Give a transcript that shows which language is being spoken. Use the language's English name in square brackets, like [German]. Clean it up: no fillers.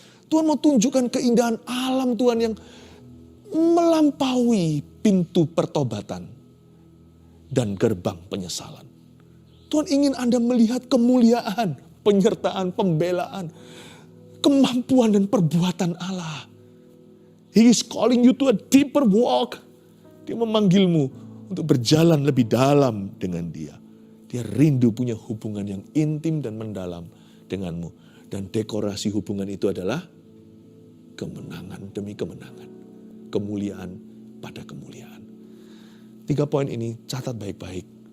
[Indonesian] Tuhan mau tunjukkan keindahan alam Tuhan yang melampaui pintu pertobatan dan gerbang penyesalan. Tuhan ingin Anda melihat kemuliaan, penyertaan, pembelaan, kemampuan dan perbuatan Allah. [English] He is calling you to a deeper walk. [Indonesian] Dia memanggilmu untuk berjalan lebih dalam dengan Dia. Dia rindu punya hubungan yang intim dan mendalam denganmu. Dan dekorasi hubungan itu adalah kemenangan demi kemenangan. Kemuliaan pada kemuliaan. 3 poin ini catat baik-baik.